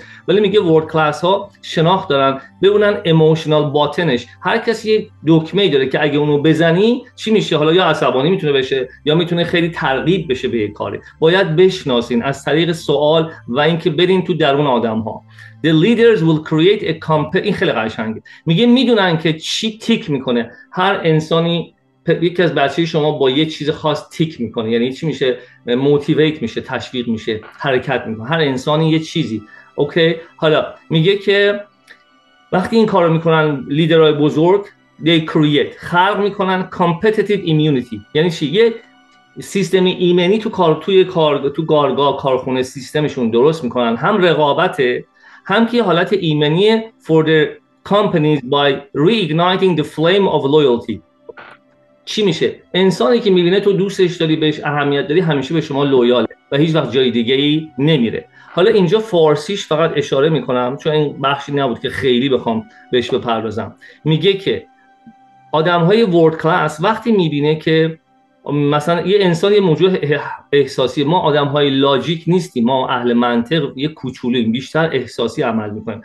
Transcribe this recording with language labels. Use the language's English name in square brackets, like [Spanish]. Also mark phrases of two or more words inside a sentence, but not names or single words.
[Persian] ولی میگه [English] world class [Persian] ها شناخت دارن، ببینن [English] emotional button, [Persian] هر کسی یه دکمه‌ای داره که اگه اونو بزنی چی میشه، حالا یا عصبانی میتونه بشه یا میتونه خیلی ترغیب بشه به یک کاری. باید بشناسین از طریق سوال و اینکه برین تو درون آدم‌ها. [English] The leaders will create a [Persian] این خیلی قشنگه. میگه میدونن که چی تیک میکنه. هر انسانی یکی از بچه شما با یه چیز خاص تیک میکنه، یعنی چی میشه؟ موتیویت میشه، تشویق میشه، حرکت میکنه. هر انسانی یه چیزی. اوکی؟ حالا میگه که وقتی این کارو میکنن لیدرهای بزرگ، [English] they create، [Persian] خلق میکنن [English] competitive immunity. [Persian] یعنی چی؟ یه سیستم ایمنی تو کارگاه کارخونه سیستمشون درست میکنن، هم رقابته، هم که حالت ایمنی [English] for the companies by reigniting the flame of loyalty. [Persian] چی میشه؟ انسانی که میبینه تو دوستش داری، بهش اهمیت داری، همیشه به شما لویاله و هیچ وقت جای دیگه ای نمیره. حالا اینجا فارسیش فقط اشاره میکنم چون این بخشی نبود که خیلی بخوام بهش بپردازم. میگه که آدمهای [English] world class [Persian] وقتی میبینه که مثلا یه انسان یه موجود احساسی، ما آدم‌های لاجیک نیستیم، ما اهل منطق یه کوچولویم، بیشتر احساسی عمل می‌کنیم.